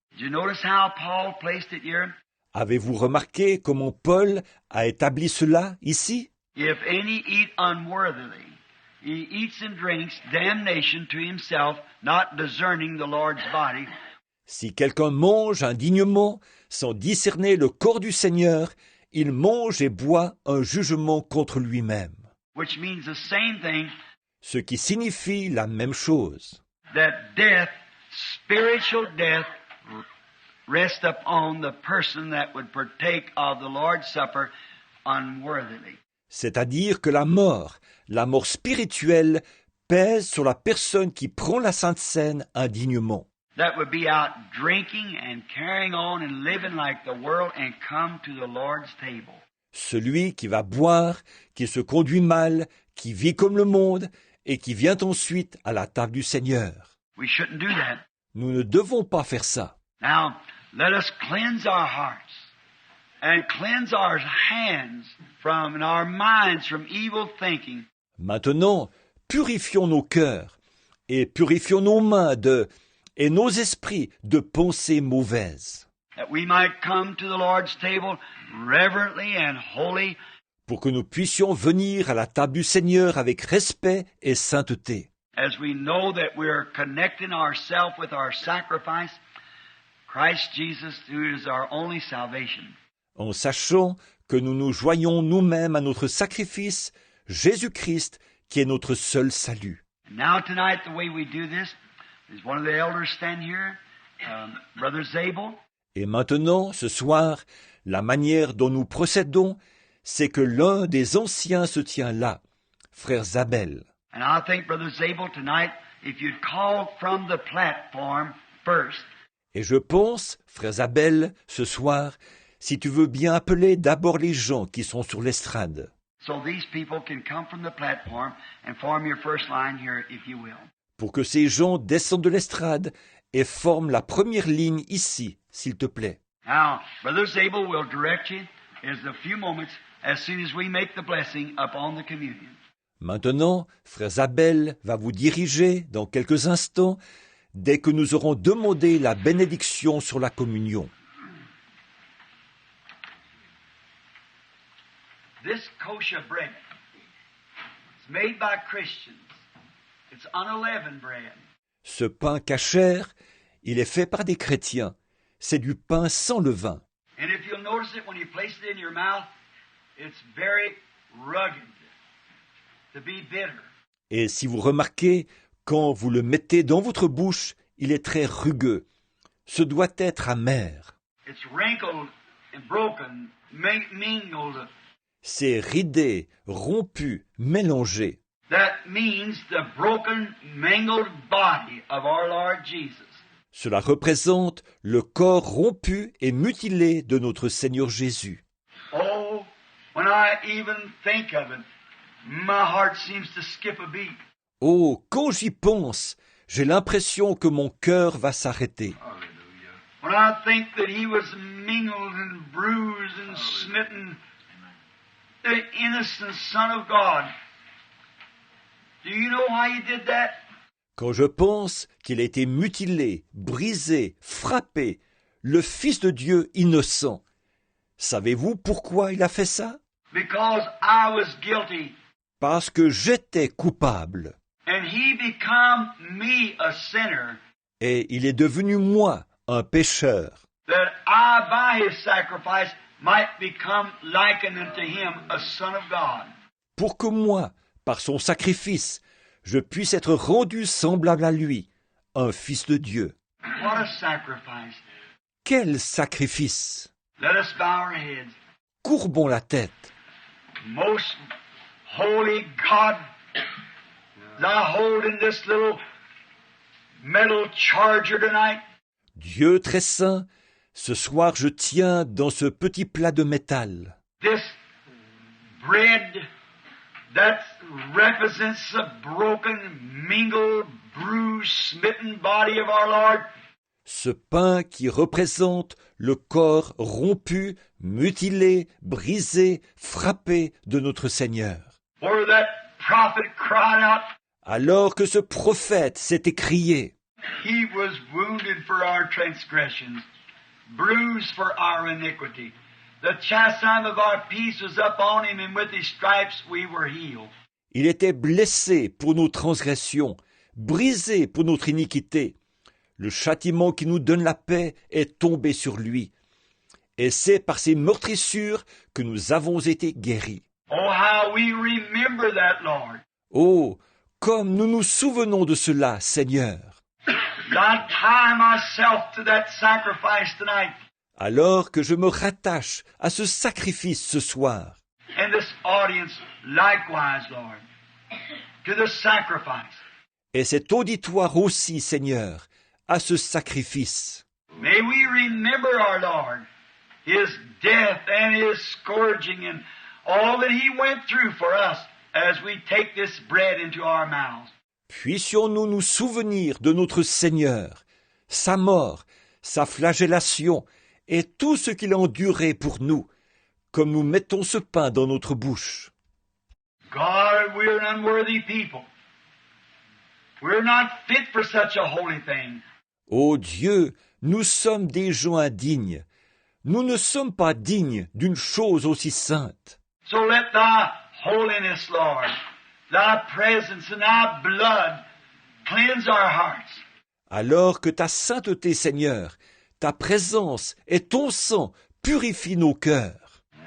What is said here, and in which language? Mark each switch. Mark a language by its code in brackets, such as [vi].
[en] Did you notice how Paul placed it here? [fr] Avez-vous remarqué comment Paul a établi cela ici? [en] If any eat unworthily, he eats and drinks damnation to himself, not discerning the Lord's body. [fr] Si quelqu'un mange indignement, sans discerner le corps du Seigneur, il mange et boit un jugement contre lui-même. [en] Which means the same thing, [fr] Ce qui signifie la même chose. [en] that death, spiritual death, rests upon the person that would partake of the Lord's Supper unworthily. [fr] C'est-à-dire que la mort spirituelle, pèse sur la personne qui prend la Sainte Seine indignement. [en] That would be out drinking and carrying on and living like the world and come to the Lord's table. [fr] Celui qui va boire, qui se conduit mal, qui vit comme le monde et qui vient ensuite à la table du Seigneur. [en] We shouldn't do that. [fr] Nous ne devons pas faire ça. [en] Now, let us cleanse our hearts and cleanse our hands from and our minds from evil thinking. [fr] Maintenant, purifions nos cœurs et purifions nos mains et nos esprits de pensées mauvaises, [en] That we might come to the Lord's table reverently and holy, [fr] pour que nous puissions venir à la table du Seigneur avec respect et sainteté, [en] as we know that we are connecting ourselves with our sacrifice, Christ Jesus, who is our only salvation. [fr] en sachant que nous nous joignons nous-mêmes à notre sacrifice, Jésus-Christ, qui est notre seul salut. [en] And now tonight, the way we do this is one of the elders stand here, Brother Zabel. [fr] Et maintenant, ce soir, la manière dont nous procédons, c'est que l'un des anciens se tient là, frère Zabel. [en] And I think, Brother Zabel, tonight, if you'd call from the platform first, [fr] Et je pense, frère Zabel, ce soir, si tu veux bien appeler d'abord les gens qui sont sur l'estrade, [en] so these people can come from the platform and form your first line here, if you will. [fr] pour que ces gens descendent de l'estrade et forment la première ligne ici, s'il te plaît. [en] Now, Brother Zabel will direct you in a few moments as soon as we make the blessing upon the communion. [fr] Maintenant, frère Zabel va vous diriger dans quelques instants, dès que nous aurons demandé la bénédiction sur la communion. [en] This kosher bread is made by Christians. It's unleavened bread. [fr] Ce pain cachère, il est fait par des chrétiens. C'est du pain sans levain. [en] And if you'll notice it when you place it in your mouth, it's very rugged, to be bitter. [fr] Et si vous remarquez, quand vous le mettez dans votre bouche, il est très rugueux. Ce doit être amer. [en] It's wrinkled and broken, mingled. [fr] C'est ridé, rompu, mélangé. [en] That means the broken, mangled body of our Lord Jesus. [fr] Cela représente le corps rompu et mutilé de notre Seigneur Jésus. [en] Oh, when I even think of it, my heart seems to skip a beat. [fr] Oh, quand j'y pense, j'ai l'impression que mon cœur va s'arrêter. [en] When I think that he was mingled and bruised and smitten, the innocent Son of God. Do you know why he did that? [fr] Quand je pense qu'il a été mutilé, brisé, frappé, le Fils de Dieu innocent, savez-vous pourquoi il a fait ça? [en] Because I was guilty, [fr] Parce que j'étais coupable, [en] and he become me a sinner, [fr] et il est devenu moi, un pécheur, [en] that I by his sacrifice might become likened unto him, a son of God. [fr] pour que moi, par son sacrifice, je puisse être rendu semblable à lui, un Fils de Dieu. [en] What a sacrifice. [fr] Quel sacrifice! [en] Let us bow our heads. [fr] Courbons la tête. [en] Most holy God, thou holding this little metal charger tonight. [fr] Dieu très saint, ce soir je tiens dans ce petit plat de métal [en] This bread that represents the broken, mingled, bruised, smitten body of our Lord. [fr] ce pain qui représente le corps rompu, mutilé, brisé, frappé de notre Seigneur. [en] Where that prophet cried out, [fr] Alors que ce prophète s'est écrié, [en] he was wounded for our transgressions, bruised for our iniquity. The chastisement of our peace was upon him, and with his stripes we were healed. [fr] il était blessé pour nos transgressions, brisé pour notre iniquité. Le châtiment qui nous donne la paix est tombé sur lui. Et c'est par ses meurtrissures que nous avons été guéris. [en] Oh, how we remember that, Lord. [fr] Oh, comme nous nous souvenons de cela, Seigneur. [en] I tie myself to that sacrifice tonight. [fr] Alors que je me rattache à ce sacrifice ce soir. [en] And this audience likewise, Lord, to the sacrifice. [fr] Et cet auditoire aussi, Seigneur, à ce sacrifice. [en] May we remember our Lord, His death and His scourging and all that He went through for us as we take this bread into our mouths. [fr] Puissions-nous nous souvenir de notre Seigneur, sa mort, sa flagellation et tout ce qu'il a enduré pour nous, comme nous mettons ce pain dans notre bouche. [en] God, we're an unworthy people. We're not fit for such a holy thing. [fr] Ô Dieu, nous sommes des gens indignes. Nous ne sommes pas dignes d'une chose aussi sainte. [en] So let Thy holiness, Lord, Thy presence and Thy blood cleanse our hearts. [fr] Alors que ta sainteté, Seigneur, ta présence et ton sang purifient nos cœurs.